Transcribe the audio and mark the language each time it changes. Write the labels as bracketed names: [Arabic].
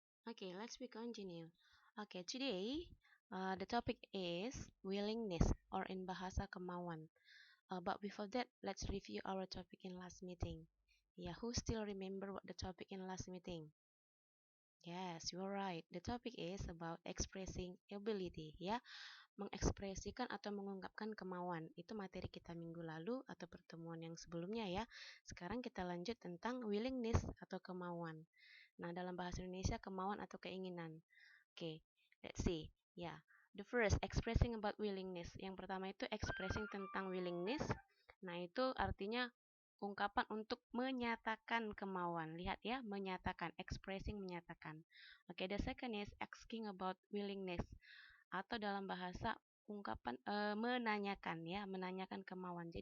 [English] Okay, let's we continue. Okay, today the topic is willingness or in bahasa kemauan. But before that, let's review our topic in last meeting. Yeah, who still remember what the topic in last meeting? Yes, you're right. The topic is about expressing ability, ya. [Indonesian] Mengekspresikan atau mengungkapkan kemauan. Itu materi kita minggu lalu atau pertemuan yang sebelumnya ya. Sekarang kita lanjut tentang willingness atau kemauan. Nah, dalam bahasa Indonesia kemauan atau keinginan. [English] Oke, let's see. Ya, the first expressing about willingness. [Indonesian] Yang pertama itu expressing tentang willingness. Nah, itu artinya ungkapan untuk menyatakan kemauan. Lihat ya, menyatakan, expressing menyatakan. Oke, [English] the second is asking about willingness [Indonesian] atau dalam bahasa ungkapan menanyakan ya, menanyakan kemauan.